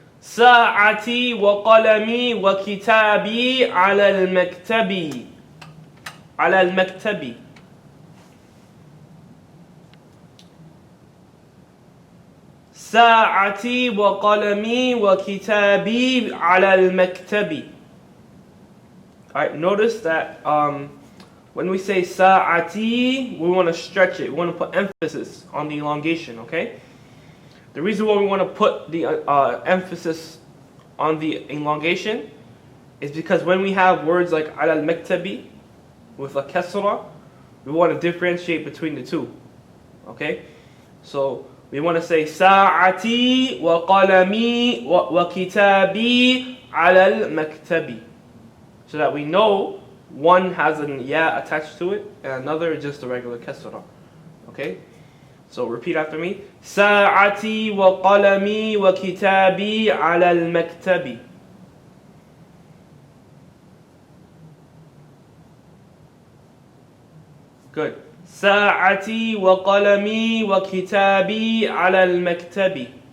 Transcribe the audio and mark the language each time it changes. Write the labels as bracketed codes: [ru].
[ar] ساعتي وقلمي وكتابي على المكتب. على المكتب. ساعتي وقلمي وكتابي على المكتب. [en] Alright, notice that when we say ساعتي, we want to stretch it. We want to put emphasis on the elongation, okay? The reason why we want to put the emphasis on the elongation is because when we have words like [ar] ala al-maktabi [en] with a kasra, we want to differentiate between the two. Okay? So we want to say [ar] sa'ati wa qalami wa kitabi ala al-maktabi, [en] so that we know one has an ya attached to it and another is just a regular kasra. Okay? So repeat after me. [ar] ساعتي وقلمي وكتابي على المكتب. [en] Good. [ar] ساعتي وقلمي وكتابي على المكتب.